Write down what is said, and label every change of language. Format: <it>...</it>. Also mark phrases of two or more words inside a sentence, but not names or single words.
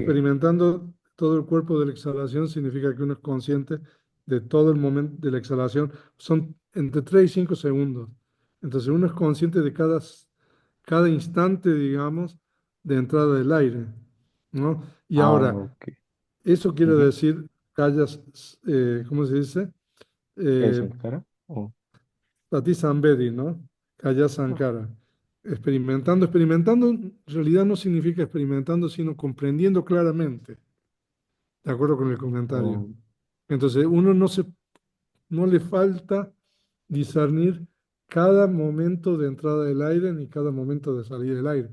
<es>experimentando todo el cuerpo de la exhalación significa que uno es consciente de todo el momento de la exhalación. Son entre 3 y 5 segundos. Entonces uno es consciente de cada instante, digamos, de entrada del aire, ¿no? Y Ah, ahora, ok. eso quiere Ujú. decir callas, ¿cómo se dice? ¿Qué Eh, Sankara? Oh.</es> <pi>Sati Sambedi, ¿no? Kaya Ah,</pi> <es>Sankara. Experimentando en realidad no significa experimentando, sino comprendiendo claramente, de acuerdo con el comentario. oh, Entonces, uno no le falta discernir cada momento de entrada del aire ni cada momento de salida del aire.</es>